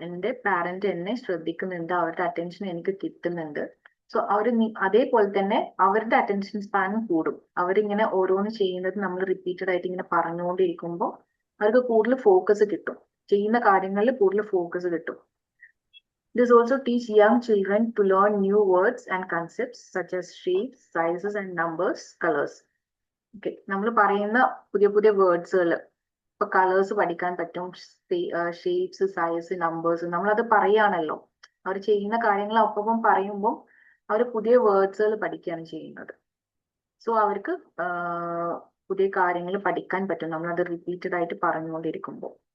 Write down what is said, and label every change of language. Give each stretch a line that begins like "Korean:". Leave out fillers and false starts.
Malayalam: എന്റെ പാരന്റ് എന്നെ ശ്രദ്ധിക്കുന്നുണ്ട്, അവരുടെ അറ്റൻഷൻ എനിക്ക് കിട്ടുന്നുണ്ട്. സോ അവർ അതേപോലെ തന്നെ അവരുടെ അറ്റൻഷൻ സ്പാനും കൂടും. അവരിങ്ങനെ ഓരോന്ന് ചെയ്യുന്നത് നമ്മൾ റിപ്പീറ്റഡ് ആയിട്ട് ഇങ്ങനെ പറഞ്ഞുകൊണ്ടിരിക്കുമ്പോൾ അവർക്ക് കൂടുതൽ ഫോക്കസ് കിട്ടും, ചെയ്യുന്ന കാര്യങ്ങളിൽ കൂടുതൽ ഫോക്കസ് കിട്ടും.
English: This also teach young children to learn new words and concepts such as shapes, sizes and numbers, colors.
Malayalam: Okay, നമ്മൾ പറയുന്ന പുതിയ പുതിയ വേർഡ്സുകൾ, ഇപ്പൊ കളേഴ്സ് പഠിക്കാൻ പറ്റും, ഷേപ്സ്, സൈസ്, നമ്പേഴ്സ്, നമ്മളത് പറയാണല്ലോ. അവർ ചെയ്യുന്ന കാര്യങ്ങൾ ഒപ്പം പറയുമ്പോൾ അവർ പുതിയ വേർഡ്സുകൾ പഠിക്കുകയാണ് ചെയ്യുന്നത്. സോ അവർക്ക് പുതിയ കാര്യങ്ങൾ പഠിക്കാൻ പറ്റും നമ്മളത് റിപ്പീറ്റഡ് ആയിട്ട് പറഞ്ഞുകൊണ്ടിരിക്കുമ്പോൾ.